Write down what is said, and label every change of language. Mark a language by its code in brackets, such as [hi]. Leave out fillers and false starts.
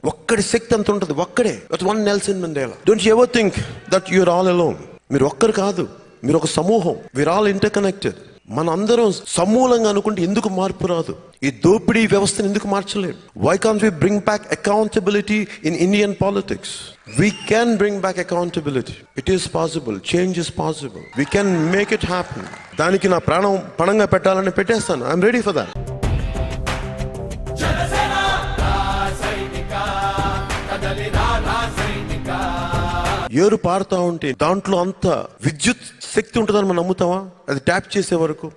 [te] ఒక్కడి శక్తి అంత ఉంటుంది, ఒక్కడే. [en] That one Nelson Mandela. Don't you ever think that you are all alone. [te] మీరు ఒక్కరు కాదు, మీరు ఒక సమూహం. [en] We are all interconnected. [te] మన అందరం సమూలంగా అనుకుంటే ఎందుకు మార్పు రాదు? ఈ దోపిడీ వ్యవస్థను ఎందుకు మార్చలేము? [en] Why can't we bring back accountability in Indian politics? We can bring back accountability. It is possible. Change is possible. We can make it happen. [te] దానికి నా ప్రాణం పణంగా పెట్టాలని పెట్టేస్తాను. [en] I'm ready for that. [te] ఏరు పారుతా ఉంటే దాంట్లో అంత విద్యుత్ శక్తి ఉంటుందని మనం నమ్ముతావా? అది ట్యాప్ చేసే వరకు.